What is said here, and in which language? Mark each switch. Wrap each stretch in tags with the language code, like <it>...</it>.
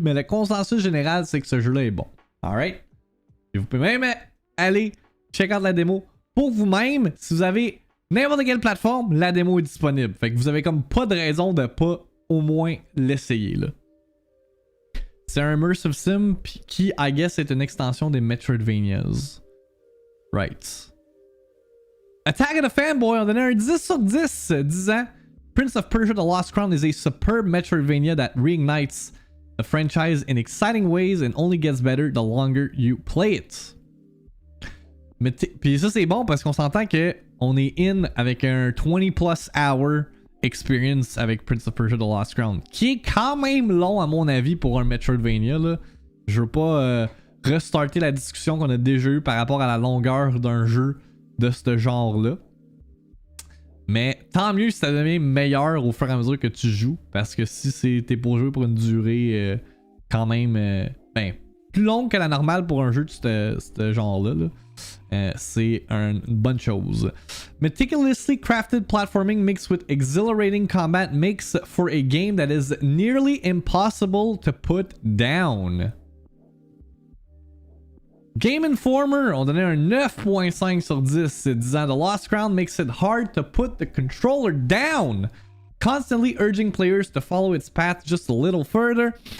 <fr>Mais le consensus général, c'est que ce jeu-là est bon.</fr> <en>Alright?</en> <fr>Et vous pouvez même aller</fr> <en>check out</en> <fr>la démo pour vous-même. Si vous avez n'importe quelle plateforme, la démo est disponible. Fait que vous avez comme pas de raison de pas au moins l'essayer, là. C'est un immersive sim qui,</fr> <en>I guess,</en> <fr>est une extension des Metroidvanias.</fr> <en>Right.</en> <fr>Attack of the Fanboy, on donnait un 10 sur 10, disant</fr> <en>Prince of Persia The Lost Crown is a superb Metroidvania that reignites the franchise in exciting ways and only gets better the longer you play it.</en> <fr>Mais puis ça c'est bon parce qu'on s'entend que on est in avec un</fr> <en>20 plus hour experience</en> <fr>avec Prince of Persia The Lost Crown, qui est quand même long à mon avis pour un Metroidvania, là. Je veux pas restarter la discussion qu'on a déjà eue par rapport à la longueur d'un jeu de ce genre-là. Mais tant mieux si ça devient meilleur au fur et à mesure que tu joues, parce que si t'es pour jouer pour une durée quand même plus longue que la normale pour un jeu de ce genre-là, là, c'est une bonne chose.</fr> <en>Meticulously crafted platforming mixed with exhilarating combat makes for a game that is nearly impossible to put down.</en> <fr>Game Informer, on donnait un 9.5 sur 10, disant</fr> <en>The Lost Crown makes it hard to put the controller down, constantly urging players to follow its path just a little further.</en>